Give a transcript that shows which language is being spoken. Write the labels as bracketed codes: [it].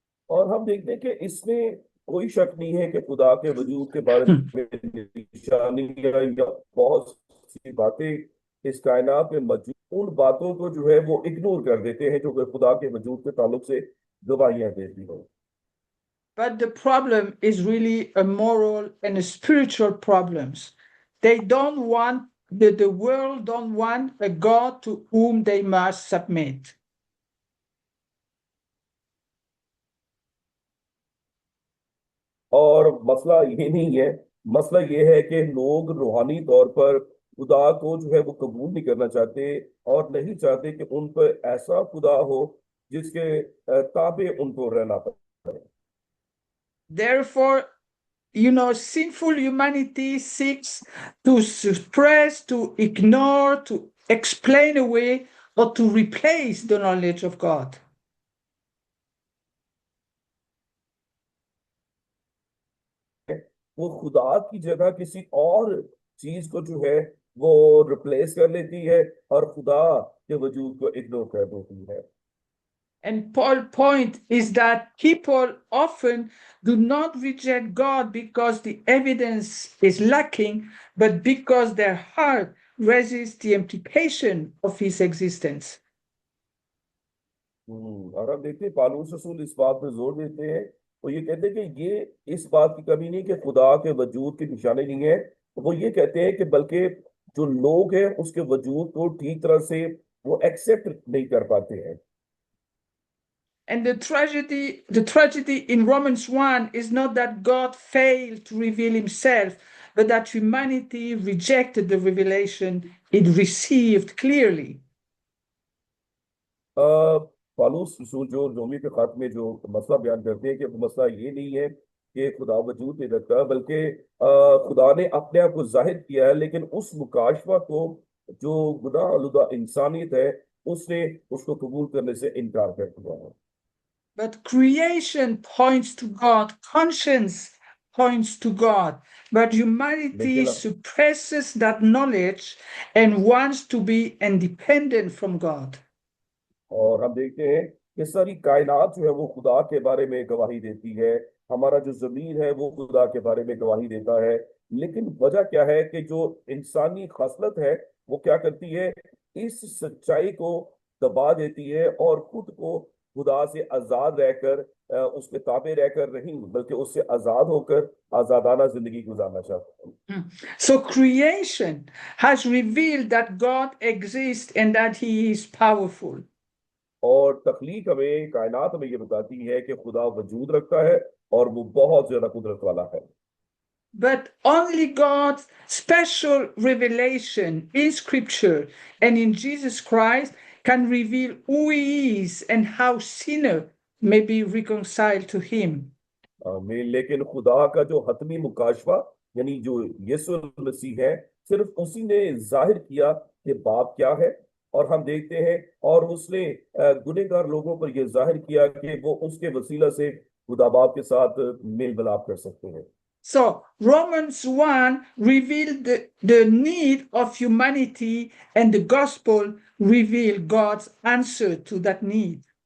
[hi] और हम देखते हैं कि इसमें कोई शक नहीं है कि खुदा के वजूद के बारे में निशानियां या बहुत सी बातें इस कायनात में मौजूद, उन बातों को जो है वो इग्नोर कर देते हैं जो कि खुदा के वजूद के ताल्लुक से गवाहियां देती हो। [en] But the problem is really a moral and a spiritual problems. They don't want that the world don't want a God to whom they must submit. [hi] और मसला ये नहीं है, मसला ये है कि लोग रूहानी तौर पर खुदा को जो है वो कबूल नहीं करना चाहते और नहीं चाहते कि उन पर ऐसा खुदा हो जिसके ताबे उनको रहना पड़े। [en] Therefore, sinful humanity seeks to suppress, to ignore, to explain away, or to replace the knowledge of God. [hi] वो खुदा की जगह किसी और चीज को जो है वो रिप्लेस कर लेती है और खुदा के वजूद को इग्नोर कर देती है। [en] And Paul's point is that people often do not reject God because the evidence is lacking, but because their heart resists the implication of his existence. [hi] और हम देखते हैं पालूस रसूल इस बात पे जोर देते हैं, वो ये कहते हैं कि ये इस बात की कमी नहीं कि खुदा के वजूद की निशानी नहीं है, वो ये कहते हैं कि बल्कि जो लोग हैं उसके वजूद को ठीक तरह से वो एक्सेप्ट नहीं कर पाते हैं। [en] And the tragedy in Romans 1 is not that God failed to reveal himself, but that humanity rejected the revelation it received clearly. [hi] Paulus रसूल जो रोमी के खात में जो मसला बयान करते हैं कि वो मसला ये नहीं है कि खुदा वजूद नहीं रखता, बल्कि खुदा ने अपने आप को जाहिर किया है, लेकिन उस मुकाशफा को जो गुनाह आलूदा इंसानियत है उसने उसको कबूल करने से इनकार कर दिया है। [en] But creation points to God, conscience points to God, but humanity [hi] लेकिन [en] suppresses that knowledge and wants to be independent from God. [hi] और हम देखते हैं कि सारी कायनात जो है वो खुदा के बारे में गवाही देती है, हमारा जो जमीन है वो खुदा के बारे में गवाही देता है, लेकिन वजह क्या है कि जो इंसानी खसलत है वो क्या करती है, इस सच्चाई को दबा देती है और खुद को खुदा से आजाद रहकर उसके ताबे रहकर नहीं बल्कि उससे आजाद होकर आजादाना जिंदगी गुजारना चाहता है। [en] So creation has revealed that God exists and that he is powerful. [hi] और तख्लीक हमें कायनात हमें ये बताती है कि खुदा वजूद रखता है और वो बहुत ज्यादा कुदरत वाला है। [en] But only God's special revelation in Scripture and in Jesus Christ can reveal who He is and how sinner may be reconciled to Him. [hi] लेकिन खुदा का जो हतमी मुकाशवा यानी जो यीशु मसीह है, सिर्फ उसी ने जाहिर किया कि बाप क्या है, और हम देखते हैं और उसने गुनहगार लोगों पर यह जाहिर किया कि वो उसके वसीला से खुदा बाप के साथ मेल मिलाप कर सकते हैं। [en] So Romans 1 revealed the need of humanity, and the gospel revealed God's answer to that need.